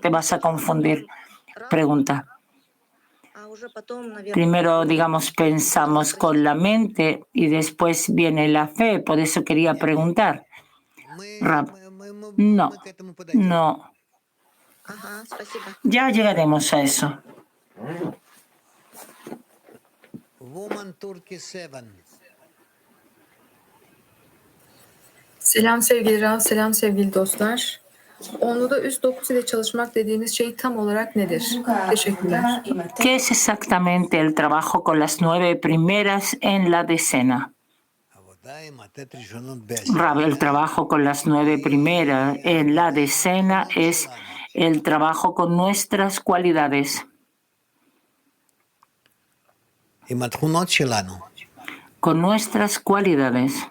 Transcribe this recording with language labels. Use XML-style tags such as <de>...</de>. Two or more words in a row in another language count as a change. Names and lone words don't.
<es>Te vas a confundir. Pregunta. Primero, digamos, pensamos con la mente y después viene la fe. Por eso quería preguntar. Rab, no. Ya llegaremos a eso.</es> <tr>Selam sevgili Rav, selam sevgili dostlar. Onlu'da üst 9 ile çalışmak dediğiniz şey tam olarak nedir? Teşekkürler.</tr> <es>¿Qué es exactamente el trabajo con las 9 primeras en la decena? Rav, el trabajo con las 9 primeras en la decena es el trabajo con nuestras cualidades. Con nuestras cualidades.</es>